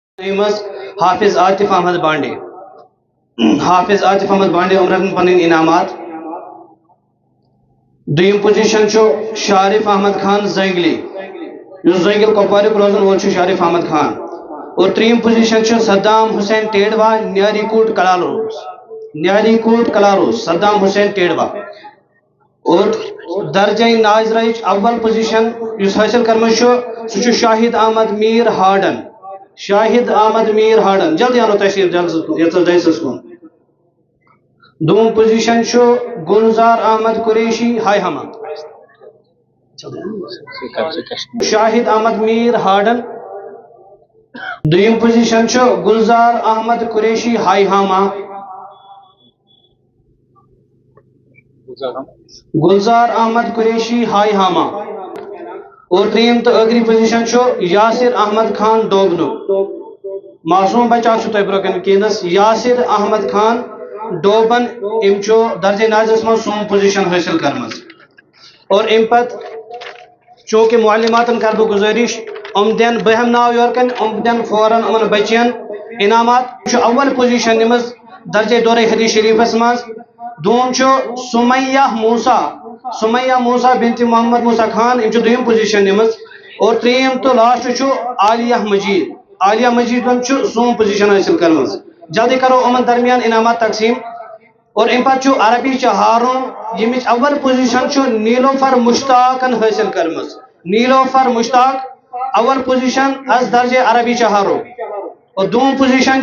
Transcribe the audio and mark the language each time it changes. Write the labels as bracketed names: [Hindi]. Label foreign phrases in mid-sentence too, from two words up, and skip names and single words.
[Kashmiri] حافظ عاطف احمد بانڈے حافظ عاطف احمد بانڈے عمرن پن انعامات دویم پوزیشن شارف احمد خان زنگلی زنگل کپوار روزن وول شارف احمد خان اور تریم پوزیشن صدام حسین ٹیڑوا نیاری کوٹ کلاروس صدام حسین ٹیڑوا اور درجہ ناظرہ اول پوزیشن حاصل کرم سہ شاہد احمد میر ہارڈن جلدی آنو تشریف جلسس کن دوم پوزیشن گلزار احمد قریشی ہائی ہما شاہد احمد میر ہارڈن دویم پوزیشن گلزار احمد قریشی ہائی ہاما گلزار احمد قریشی ہائی ہاما اور تریم تو اگری پوزیشن یاسر احمد خان ڈوبنو معصوم بچہ تہ برکن کینس یاسر احمد خان ڈوبن ام درجہ ناظرس من سوم پوزیشن حاصل کرمز اور ام پت چونکہ معلماتن کر بہ گزارش دین بہم ناو یورکن دین فوراً امن بچین انعامات اول پوزیشن نمز درجہ دورہ حدیث شریفس مز دوم سمیہ موسیٰ بنت محمد موسیٰ خان ام دویم پوزیشن نمز اور تریم تو لاسٹ عالیہ مجید سوم پوزیشن حاصل کرمز جلدی کرو امن درمیان انعامات تقسیم اور ام پت عربی ہارون یمچ اول پوزیشن نیلوفر مشتاقن حاصل کرمز نیلوفر مشتاق اول پوزیشن از درجہ عربی ہارون اور دوم پوزیشن